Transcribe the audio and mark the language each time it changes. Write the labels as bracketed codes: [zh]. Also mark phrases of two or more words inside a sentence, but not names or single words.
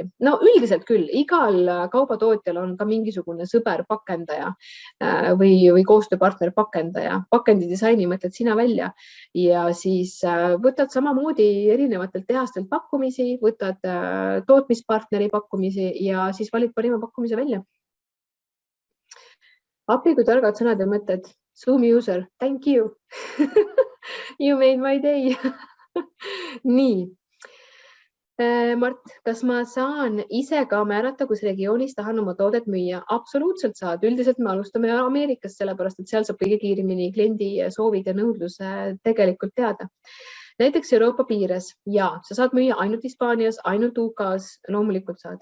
[et] No üldiselt küll, igal kaubatootjal on ka mingisugune sõber pakendaja või koostööpartner pakendaja. Pakendidisaini mõtled sina välja ja siis võtad samamoodi erinevatelt tehastelt pakkumisi, võtad tootmispartneri pakkumisi ja siis valid parima pakkumise välja. Appi, kui targad sõnad ja mõtted. [en] Zoom user, thank you. You made my day. [et] Nii. Mart, kas ma saan ise ka määrata, kus regioonis tahan oma toodet müüa? Absoluutselt saad. Üldiselt me alustame Ameerikast, sellepärast et seal saab kõige kiiremini kliendi soovid ja nõudluse tegelikult teada. Näiteks Euroopa piires ja sa saad müüa ainult Hispaanias, ainult UK-s, loomulikult saad.